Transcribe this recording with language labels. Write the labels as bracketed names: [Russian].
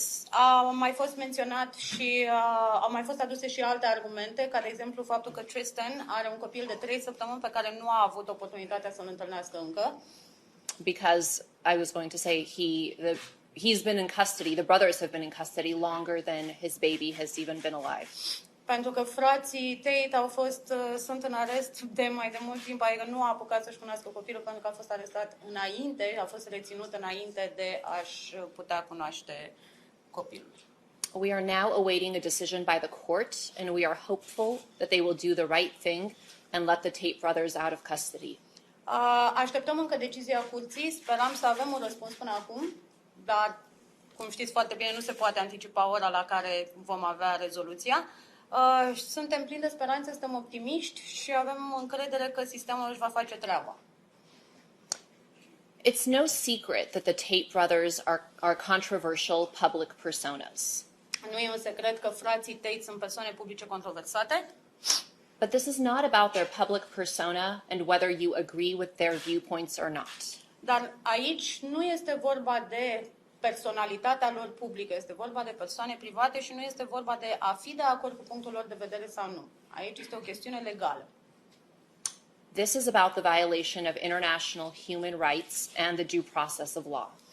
[Romanian] Au mai fost menționat și au mai fost aduse și alte argumente, ca de exemplu faptul că Tristan are un copil de 3 săptămâni pe care nu a avut oportunitatea să-l întâlnească încă. [English] Because I was going to say he's been in custody, the brothers have been in custody longer than his baby has even been alive. [Romanian] Pentru că frații Tate sunt în arest de mai de mult timp, adică nu a apucat să-și cunoască copilul pentru că a fost arestat înainte, a fost reținut înainte de a-și putea cunoaște copilul. [English] We are now awaiting a decision by the court, and we are hopeful that they will do the right thing and let the Tate brothers out of custody. [Romanian] Așteptăm încă decizia curții, speram să avem un răspuns până acum, dar, cum știți foarte bine, nu se poate anticipa ora la care vom avea rezoluția. Suntem plini de speranțe, suntem optimiști și avem încredere că sistemul își va face treaba. [English] It's no secret that the Tate brothers are controversial public personas. [Romanian] Nu e un secret că frații Tate sunt persoane publice controversate. [English] But this is not about their public persona and whether you agree with their viewpoints or not. [Romanian] Dar aici nu este vorba de personalitatea lor publică, este vorba de persoane private și nu este vorba de a fi de acord cu punctul lor de vedere sau nu. Aici este o chestiune legală. [English] This is about the violation of international human rights and the due process of law.